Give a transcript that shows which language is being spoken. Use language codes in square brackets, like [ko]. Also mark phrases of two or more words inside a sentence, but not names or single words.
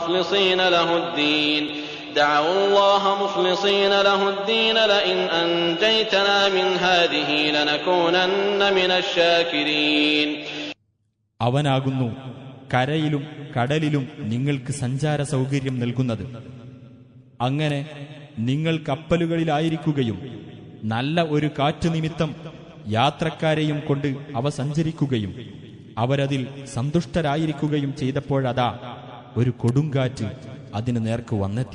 [ar] مخلصين له الدين لئن أنجيتنا من هذه لنكونن من الشاكرين. [ml] അവനാകുന്നു കരയിലും കടലിലും നിങ്ങൾക്ക് സഞ്ചാര സൗകര്യം നൽകുന്നത്. അങ്ങനെ നിങ്ങൾ കപ്പലുകളിലായിരിക്കുകയും നല്ല ഒരു കാറ്റ് നിമിത്തം യാത്രക്കാരെയും കൊണ്ട് അവ സഞ്ചരിക്കുകയും അവരതിൽ സന്തുഷ്ടരായിരിക്കുകയും ചെയ്തപ്പോഴതാ ഒരു കൊടുങ്കാറ്റ് അതിന് നേർക്ക് വന്നെത്തി.